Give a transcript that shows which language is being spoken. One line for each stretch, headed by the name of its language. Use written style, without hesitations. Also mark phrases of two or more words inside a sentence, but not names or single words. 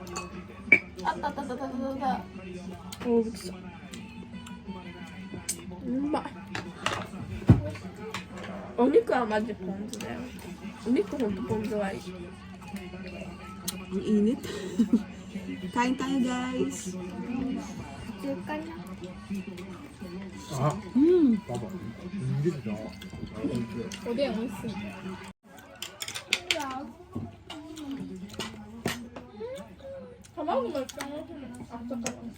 Japanese: あったあったあったあったあった。おぶきそう。うまい。お肉はマジポン酢だよ。お肉ほんとポン酢はいい。
Filipino: Ang init. Kain tayo guys.
Japanese: 普通かな。あ、パパ、いいですよ。おでん美味しい。卵もいっぱい美味しいの。あったかい。